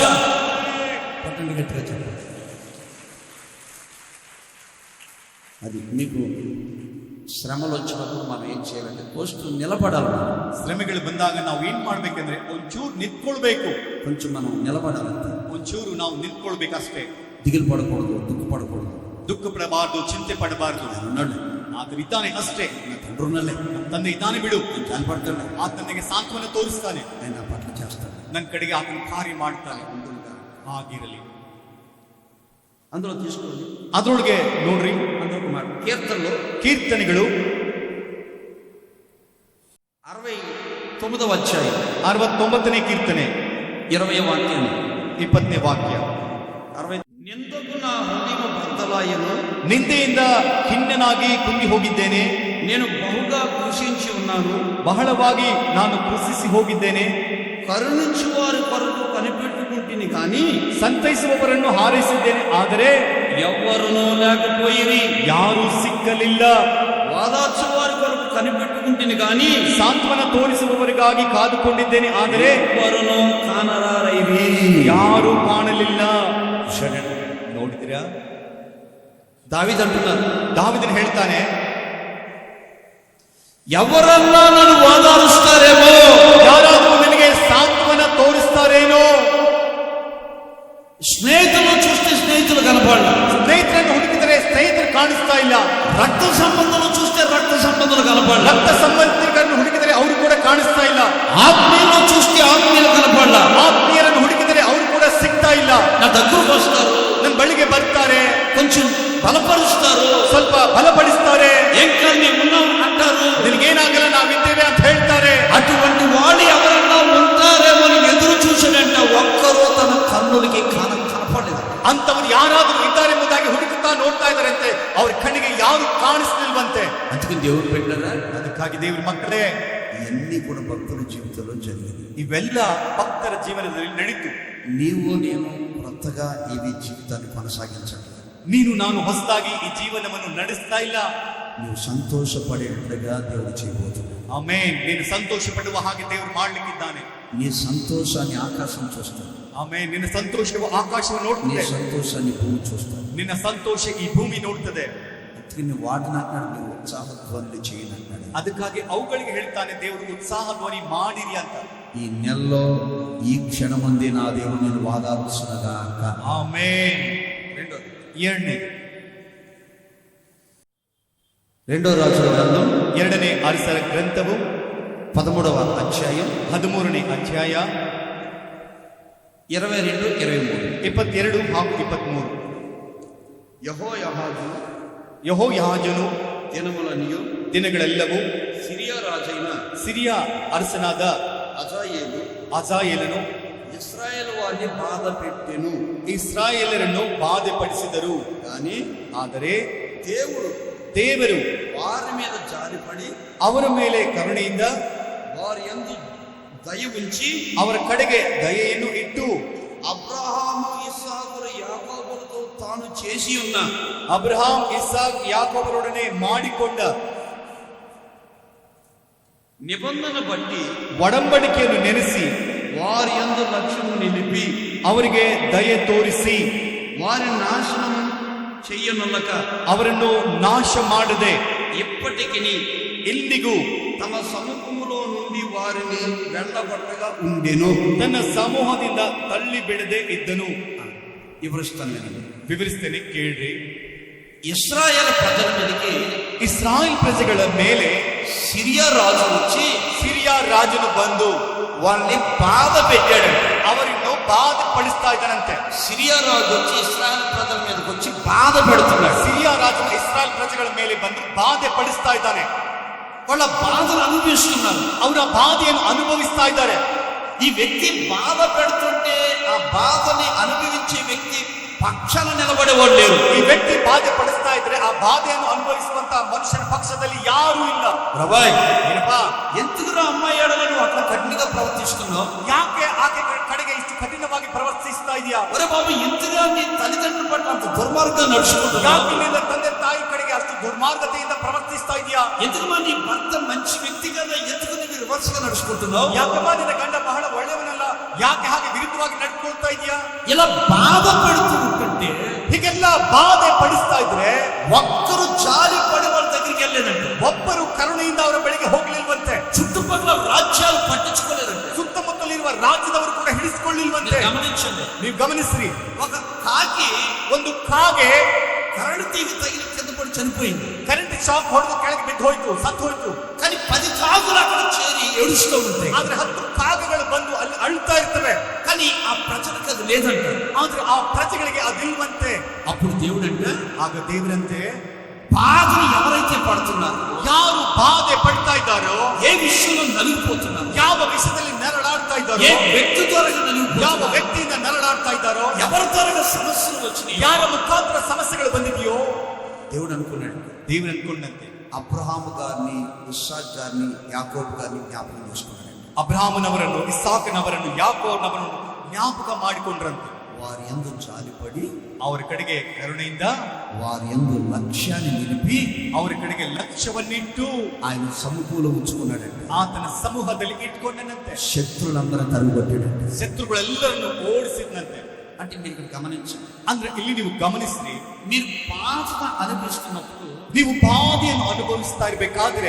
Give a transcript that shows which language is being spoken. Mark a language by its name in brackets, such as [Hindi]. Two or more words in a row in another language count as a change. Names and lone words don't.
[Telugu] పట్టండి గట్టిగా చెప్పండి. అది మీకు శ్రమలు వచ్చినప్పుడు మనం ఏం చేయాలంటే ఫస్ట్ నిలబడాలి. [Kannada] ಶ್ರಮೆಗಳು ಬಂದಾಗ ನಾವು ಏನ್ ಮಾಡ್ಬೇಕಂದ್ರೆ ಒಂಚೂರು ನಿಂತ್ಕೊಳ್ಬೇಕು. [Telugu] కొంచెం మనం నిలబడాలంటే, [Kannada] ಒಂಚೂರು ನಾವು ನಿಂತ್ಕೊಳ್ಬೇಕಷ್ಟೇ. [Telugu] దిగులు పడకూడదు, దుఃఖపడకూడదు. [Kannada] ದುಃಖ ಪಡಬಾರ್ದು, ಚಿಂತೆ ಪಡಬಾರ್ದು. [Telugu] ఉన్నాడు, [Kannada] ಆತನು ಇದ್ದಾನೆ ಅಷ್ಟೇ. [Telugu] నా తండ్రి ఉన్నాలే, [Kannada] ನಮ್ಮ ತಂದೆ ಇದ್ದಾನೆ ಬಿಡು. [Telugu] జాలిపడతాడు, [Kannada] ಆತ ನನಗೆ ಸಾಂತ್ವನ ತೋರಿಸ್ತಾನೆ, [Telugu] ఆయన నా పట్ల చేస్తాడు. [Kannada] ನನ್ನ ಕಡೆಗೆ ಆತನು ಕಾರ್ಯ ಮಾಡ್ತಾನೆ. ಹಾಗಿರಲಿ. [Telugu] అందులో తీసుకోండి, [Kannada] ಅದ್ರೊಳಗೆ ನೋಡ್ರಿ, [Telugu] అందులో ఒక మాట కీర్తనలో [Kannada] ಕೀರ್ತನೆಗಳು [Telugu] 69వ అధ్యాయం [Kannada] 69ನೇ ಕೀರ್ತನೆ [Telugu] 20వ వాక్యం [Kannada] 20ನೇ ವಾಕ್ಯ. [Telugu] నిందకు నా హృదయం బద్దలాయను, [Kannada] ನಿಂದೆಯಿಂದ ಖಿನ್ನನಾಗಿ ಕುಂಗಿ ಹೋಗಿದ್ದೇನೆ. [Telugu] నేను బహుగా కృషించి ఉన్నాను, [Kannada] ಬಹಳವಾಗಿ ನಾನು ಕೃಷಿಸಿ ಹೋಗಿದ್ದೇನೆ. [Telugu] కరుణించు వారి కొరకు కనిపెట్టుకుంటుని కానీ [Kannada] ಸಂತೈಸುವವರನ್ನು ಹಾರೈಸಿದ್ದೇನೆ, ಆದರೆ [Telugu] ఎవ్వరునూ లేకపోయిరి. [Kannada] ಯಾರೂ ಸಿಕ್ಕಲಿಲ್ಲ. [Telugu] వాదార్చు వారి కొరకు కనిపెట్టుకుంటుని కానీ [Kannada] ಸಾಂತ್ವನ ತೋರಿಸುವವರಿಗಾಗಿ ಕಾದುಕೊಂಡಿದ್ದೇನೆ, ಆದರೆ [Telugu] ఎవ్వరునూ కానరారైరి. [Kannada] ಯಾರೂ ಕಾಣಲಿಲ್ಲ. ನೋಡಿದಿರಾ, [Telugu] దావీదు అంటున్నారు, [Kannada] ದಾವಿದನು ಹೇಳ್ತಾನೆ, [Telugu] ఎవరన్నా నన్ను వాదారుస్తారేమో, [Kannada] ಯಾರಾದರೂ ನನಗೆ ಸಾಂತ್ವನ ತೋರಿಸ್ತಾರೇನೋ. [Telugu] స్నేహితులు చూస్తే స్నేహితులు కనపడాలి, [Kannada] ಸ್ನೇಹಿತರನ್ನು ಹುಡುಕಿದರೆ [Telugu] కనపడాల. [Kannada] రక్త సంబంధికరನ್ನು ಹುಡುಕಿದರೆ ಅವರು ಕೂಡ ಕಾಣಿಸ್ತಾ ಇಲ್ಲ. [Telugu] ఆత్మీయులను చూస్తే ఆత్మీయులు కనపడాల. [Kannada] ಆತ್ಮೀಯರನ್ನು ಹುಡುಕಿದರೆ ಅವರು ಕೂಡ ಸಿಗ್ತಾ ಇಲ್ಲ. [Telugu] నా దగ్గరకు వస్తారు, [Kannada] ನನ್ನ ಬಳಿಗೆ ಬರ್ತಾರೆ, [Telugu] కొంచెం బలపరుస్తారు, [Kannada] ಸ್ವಲ್ಪ ಬಲಪಡಿಸ್ತಾರೆ, [Telugu] ఏం కాదు మేము ఉన్నాం అంటారు, [Kannada] ನಿನಗೇನಾಗಲ್ಲ ನಾವಿದ್ದೇವೆ ಅಂತ ಹೇಳ್ತಾರೆ. [Telugu] అటువంటి వాళ్ళు ఎవరన్నా ఉంటారేమో అని ఎదురు చూసాడంట. ఒక్కరూ తన కన్నులకి కనపడలేదు. [Kannada] ಅಂತವರು ಯಾರಾದರೂ ಇದ್ದಾರೆ ಎಂಬುದಾಗಿ ಹುಡುಕುತ್ತಾ ನೋಡ್ತಾ ಇದ್ದಾರಂತೆ. ಅವ್ರ ಕಣ್ಣಿಗೆ ಯಾರು ಕಾಣಿಸ್ತಿಲ್ವಂತೆ. [Telugu] అందుకని దేవుడు పెట్టారా. [Kannada] ಅದಕ್ಕಾಗಿ ದೇವರ ಮಕ್ಕಳೇ, [Telugu] ఇవన్నీ కూడా భక్తుల జీవితంలో జరిగింది. [Kannada] ಇವೆಲ್ಲ ಭಕ್ತರ ಜೀವನದಲ್ಲಿ ನಡೀತು. [Telugu] నీవు నేను కొత్తగా ఇవి జీవితాన్ని కొనసాగించట్లేదు. [Kannada] ನೀನು ನಾನು ಹೊಸದಾಗಿ ಈ ಜೀವನವನ್ನು ನಡೆಸ್ತಾ ಇಲ್ಲ. [Telugu] నువ్వు సంతోషపడేట్లుగా దేవుడు చేయబోతున్నాడు. [Kannada] ಆಮೆನ್. ನೀನು ಸಂತೋಷ ಪಡುವ ಹಾಗೆ ದೇವರು ಮಾಡ್ಲಿಕ್ಕಿದ್ದಾನೆ. [Telugu] నీ సంతోషాన్ని ఆకాశం చూస్తాడు. [Kannada] ಆಮೆನ್. ನಿನ್ನ ಸಂತೋಷವು ಆಕಾಶವನ್ನು [Telugu] నీ [Kannada] ನೋಡ್ತದೆ, [Telugu] సంతోషాన్ని భూమి చూస్తాడు. [Kannada] ನಿನ್ನ ಸಂತೋಷ ಈ ಭೂಮಿ ನೋಡ್ತದೆ. [Telugu] అందుకని వాటిని అన్నాడు, నువ్వు ఉత్సాహధ్వనులు చేయను అన్నాడు. [Kannada] ಅದಕ್ಕಾಗಿ ಅವುಗಳಿಗೆ ಹೇಳ್ತಾನೆ ದೇವರು ಉತ್ಸಾಹ ಧ್ವನಿ ಮಾಡಿರಿ ಅಂತ. [Telugu] ఈ నెలలో ఈ క్షణమంది నా దేవుడు నేను వాదాల్సినగాక. [Kannada] ಆಮೆನ್. ಎರಡನೇ [Telugu] రెండో రాజుల గ్రంథం [Kannada] 2ನೇ ಅರಸರ ಗ್ರಂಥವು [Telugu] 13వ అధ్యాయం [Kannada] 13ನೇ ಅಧ್ಯಾಯ [Telugu] 22, 23. [Kannada] 22 ಹಾಗೂ 23. ಯೆಹೋಯಾಹಾಜನು [Telugu] దినములనియు [Kannada] ದಿನಗಳೆಲ್ಲವೂ [Telugu] సిరియా రాజైన [Kannada] ಸಿರಿಯಾ ಅರಸನಾದ ಅಜಾಯೇಲನು [Telugu] ఇశ్రాయేలు వారిని బాధ పెట్టెను. [Kannada] ಇಸ್ರಾಯೇಲರನ್ನು ಬಾಧೆಪಡಿಸಿದರು. ಆದರೆ ದೇವರು [Telugu] వారి మీద జాలిపడి [Kannada] ಅವರ ಮೇಲೆ ಕರುಣೆಯಿಂದ [Telugu] వారి యందు దయ ఉంచి [Kannada] ಅವರ ಕಡೆಗೆ ದಯೆಯನ್ನು ಇಟ್ಟು [Telugu] అబ్రహాము ఇస్సాకులు యాకోబులతో తాను చేసి ఉన్న [Kannada] ಅಬ್ರಹಾಂ ಇಸಾಕ್ ಯಾಕೋಬರೊಡನೆ ಮಾಡಿಕೊಂಡ [Telugu] నిబంధన బట్టి [Kannada] ಒಡಂಬಡಿಕೆಯನ್ನು ನೆನೆಸಿ [Telugu] వారి యందు లక్ష్యము నిలిపి [Kannada] ಅವರಿಗೆ ದಯೆ ತೋರಿಸಿ [Telugu] వారి నాశనం చెయ్యనొల్లక [Kannada] ಅವರನ್ನು ನಾಶ ಮಾಡದೆ [Telugu] ఇప్పటికి [Kannada] ಇಂದಿಗೂ [Telugu] తమ సముఖములో నుండి వారిని వెళ్ళగొట్టగా ఉండెను. [Kannada] ತನ್ನ ಸಮೂಹದಿಂದ ತಳ್ಳಿ ಬಿಡದೆ ಇದ್ದನು. ವಿವರಿಸ್ತೇನೆ, ಕೇಳ್ರಿ. [Telugu] ఇశ్రాయేలు ప్రజల మీదకి [Kannada] ಇಸ್ರಾಯೇಲ್ ಪ್ರಜೆಗಳ ಮೇಲೆ [Telugu] సిరియా రాజు వచ్చి [Kannada] ಸಿರಿಯಾ ರಾಜನು ಬಂದು [Telugu] వాళ్ళని బాధ పెట్టాడు. [Kannada] ಅವರನ್ನು ಬಾಧೆಪಡಿಸ್ತಾ ಇದ್ದಾನಂತೆ. [Telugu] సిరియా రాజు వచ్చి ఇశ్రాయేల్ ప్రజల మీదకి వచ్చి బాధ పెడుతున్నాడు. [Kannada] ಸಿರಿಯಾ ರಾಜನು ಇಸ್ರಾಯೇಲ್ ಪ್ರಜೆಗಳ ಮೇಲೆ ಬಂದು ಬಾಧೆ ಪಡಿಸ್ತಾ ಇದ್ದಾನೆ. [Telugu] వాళ్ళ బాధను అనుభవిస్తున్నారు. [Kannada] ಅವರ ಬಾಧೆಯನ್ನು ಅನುಭವಿಸ್ತಾ ಇದ್ದಾರೆ. [Telugu] ఈ వ్యక్తి బాధ పెడుతుంటే ఆ బాధని అనుభవించే వ్యక్తి పక్షాన నిలబడేవాడు లేరు. [Kannada] ಈ ವ್ಯಕ್ತಿ ಬಾಧೆ ಪಡಿಸ್ತಾ ಇದ್ರೆ ಆ ಬಾಧೆಯನ್ನು ಅನುಭವಿಸುವಂತ ಮನುಷ್ಯನ ಪಕ್ಷದಲ್ಲಿ ಯಾರೂ ಇಲ್ಲ. [Telugu] ప్రభాయ్ [Kannada] ಏನಪ್ಪಾ, [Telugu] ఎందుకురా అమ్మాయి ఎడల నువ్వు అట్లా కఠినంగా ప్రవర్తిస్తున్నావు? [Kannada] ಯಾಕೆ ಆಕೆ ಕಡೆಗೆ ಇಷ್ಟು ಕಠಿಣವಾಗಿ ಪ್ರವರ್ತಿಸ್ತಾ ಇದೆಯಾ? [Telugu] ఒరే బాబు, ఎందుకురా నీ తల్లిదండ్రుల పట్ల అంత దుర్మార్గంగా నడుచుకుంటున్నావు? [Kannada] ಯಾಕೆ ನಿನ್ನ ತಂದೆ ತಾಯಿ ಕಡೆಗೆ ಅಷ್ಟು ದುರ್ಮಾರ್ಗತೆಯಿಂದ ಪ್ರವರ್ತಿಸ್ತಾ ಇದೆಯಾ? [Telugu] ఎందుకు నీ భర్త మంచి వ్యక్తి కదా, ఎందుకు నువ్వు రివర్స్ గా నడుచుకుంటున్నావు? [Kannada] ಯಾಕಮ್ಮ ನಿನ್ನ ಗಂಡ ಬಹಳ ಒಳ್ಳೆಯವನಲ್ಲ, ಯಾಕೆ ಹಾಗೆ ವಿರುದ್ಧವಾಗಿ ನಡ್ಕೊಳ್ತಾ ಇದೆಯಾ? [Telugu] ఇలా బాధ పెడుతూ ఉంటుంటే, [Kannada] ಹೀಗೆಲ್ಲ ಬಾಧೆ ಪಡಿಸ್ತಾ ಇದ್ರೆ [Telugu] ఒక్కరు జాలి పడి వాళ్ళ దగ్గరికి వెళ్ళలేదంటే, [Kannada] ಒಬ್ಬರು ಕರುಣೆಯಿಂದ ಅವರ ಬಳಿಗೆ ಹೋಗ್ಲಿಲ್ವಂತೆ. [Telugu] చుట్టుపక్కల రాజ్యాలు పట్టించుకోలేదంటే, [Kannada] ಸುತ್ತಮುತ್ತಲಿರುವ ರಾಜ್ಯದವರು ಕೂಡ ಹಿಡಿಸಿಕೊಳ್ಳಿಲ್ವಂತೆ. [Telugu] గమనించండి, [Kannada] ನೀವು ಗಮನಿಸ್ರಿ. [Telugu] ఒక కాకి [Kannada] ಒಂದು ಕಾಗೆ [Telugu] కరెంట్ తీగ తగిలి కింద పడి చనిపోయింది. [Kannada] ಕರೆಂಟ್ ಶಾಕ್ ಹೊಡೆದು ಕೆಳಗೆ ಬಿದ್ದು ಹೋಯ್ತು, ಸತ್ತು ಹೋಯ್ತು. [Telugu] కానీ 10 కాకులు అక్కడ చేరి ఏడుస్తూ ఉంటాయి. [Kannada] ಆದ್ರೆ 10 ಕಾಗೆಗಳು ಬಂದು ಅಲ್ಲಿ ಅಳ್ತಾ ಇರ್ತವೆ. [Telugu] కానీ ఆ ప్రజలకు అది లేదంట. [Kannada] ಆದ್ರೆ ಆ ಪ್ರಜೆಗಳಿಗೆ ಅದಿಲ್ವಂತೆ. [Telugu] అప్పుడు దేవుడు అంటే, [Kannada] ಆಗ ದೇವರಂತೆ [Telugu] బాధను ఎవరైతే పడుతున్నారో, [Kannada] ಯಾರು ಬಾಧೆ ಪಡ್ತಾ ಇದ್ದಾರೋ, [Telugu] ఏ విషయంలో నలిగిపోతున్నారు, [Kannada] ಯಾವ ವಿಷಯದಲ್ಲಿ ನರಳಾಡ್ತಾ ಇದ್ದಾರೋ, [Telugu] ఏ వ్యక్తి ద్వారా [Kannada] ಯಾವ [Telugu] నలిగిపోతున్నారు, [Kannada] ವ್ಯಕ್ತಿಯಿಂದ ನರಳಾಡ್ತಾ ಇದ್ದಾರೋ, [Telugu] ఎవరి ద్వారా సమస్యలు వచ్చినాయి, [Kannada] ಯಾರ ಮುಖಾಂತರ ಸಮಸ್ಯೆಗಳು ಬಂದಿದೆಯೋ, [Telugu] దేవుడు అనుకున్నాడు. [Kannada] ದೇವರು ಅನ್ಕೊಂಡಂತೆ [Telugu] అబ్రహాము గారిని, ఇస్సాక్ గారిని, యాకోబు గారిని జ్ఞాపకం చేసుకున్నాడు. [Kannada] ಅಬ್ರಹಾಮನವರನ್ನು, ಇಸಾಕನವರನ್ನು, ಯಾಕೋಬನವರನ್ನು ಜ್ಞಾಪಕ ಮಾಡಿಕೊಂಡ್ರಂತೆ. [Telugu] వారి యందు జాలిపడి [Kannada] ಅವರ ಕಡೆಗೆ ಕರುಣೆಯಿಂದ [Telugu] వారి యందు లక్ష్యాన్ని నిలిపి [Kannada] ಅವರ ಕಡೆಗೆ ಲಕ್ಷ್ಯವನ್ನಿಟ್ಟು [Telugu] ఆయన సమకూలం ఉంచుకున్నాడంటే, [Kannada] ಆತನ ಸಮೂಹದಲ್ಲಿ ಇಟ್ಕೊಂಡನಂತೆ. [Telugu] శత్రులందరూ తరిగొట్టాడంటే. [Kannada] ಶತ್ರುಗಳೆಲ್ಲರನ್ನು ಓಡಿಸಿದಂತೆ. [Telugu] అంటే మీరు ఇక్కడ గమనించండి. [Kannada] ಅಂದ್ರೆ ಇಲ್ಲಿ ನೀವು ಗಮನಿಸ್ರಿ, [Telugu] మీరు బాధ అనిపిస్తున్నప్పుడు, [Kannada] ನೀವು ಬಾಧೆಯನ್ನು ಅನುಭವಿಸ್ತಾ ಇರ್ಬೇಕಾದ್ರೆ